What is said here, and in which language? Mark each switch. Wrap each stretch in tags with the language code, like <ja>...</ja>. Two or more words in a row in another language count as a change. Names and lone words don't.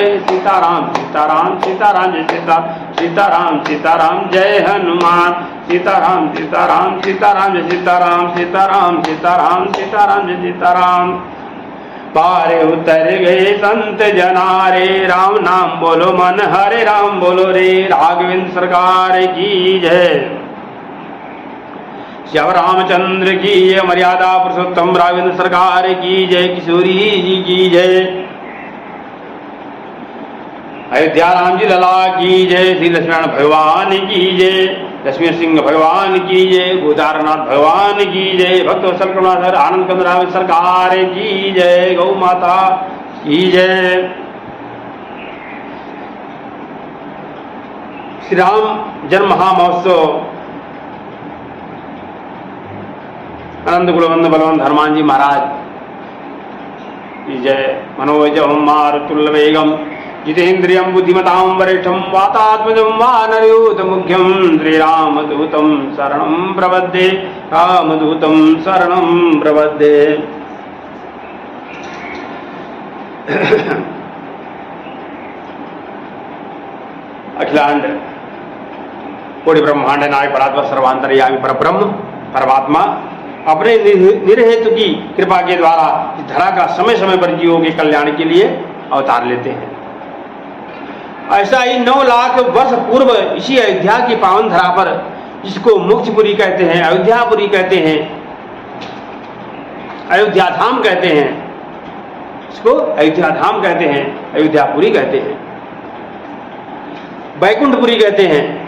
<hi>सीताराम सीताराम सीताराम जय सीताराम सीताराम जय हनुमान, सीताराम सीताराम सीताराम जय सीताराम, सीताराम सीताराम सीताराम जय सीताराम। पार उतर गए संत जनारे, राम नाम बोलो मन, हरे राम बोलो रे। राघवेंद्र सरकार की जय, श्याम रामचंद्र की जय, मर्यादा पुरुषोत्तम राघवेंद्र सरकार की जय, किशोरी जी की जय, अयोध्या राम जी लला की जय, श्री लक्ष्मण भगवान की जय, लक्ष्मी सिंह भगवान की जय, गोदारनाथ भगवान की जय, भक्त वत्सल करुणाधर आनंद कंद राघवेंद्र सरकार की जय, गौ माता की जय। श्री राम जन्म महामहोत्सव आनंद कुलवंद बलवंत हनुमान जी महाराज की जय।</hi> <sa>मनोजवम मारुतुल्य वेगम जितेन्द्रियं बुद्धिमतां वरिष्ठं वातात्मजं वानरयूथ मुख्यं श्रीरामदूतं शरणं प्रपद्ये, रामदूतं शरणं प्रपद्ये।</sa> <hi>अखिलांड कोटि ब्रह्मांड नायक परात्पर सर्वांतर्यामी परब्रह्म परमात्मा अपने निरहेतु की कृपा के द्वारा इस धरा का समय समय पर जीवों के कल्याण के लिए अवतार लेते हैं। ऐसा ही 9 लाख वर्ष पूर्व इसी अयोध्या की पावन धरा पर, जिसको मुक्तिपुरी कहते हैं, अयोध्यापुरी कहते हैं, अयोध्या धाम कहते हैं, इसको अयोध्या धाम कहते हैं, अयोध्यापुरी कहते हैं, बैकुंठपुरी कहते हैं।</hi>